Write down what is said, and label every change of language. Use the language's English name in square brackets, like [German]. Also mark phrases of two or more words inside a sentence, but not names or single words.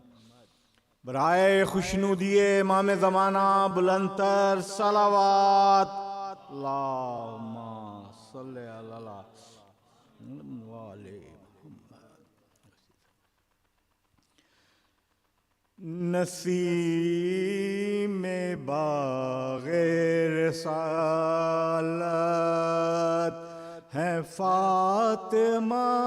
[Urdu] برائے خوشنودیِ امام زمانہ بلندتر صلوات, [Arabic] اللهم صل على وآله [Urdu] نسیم باغِ رسالت ہے فاطمہ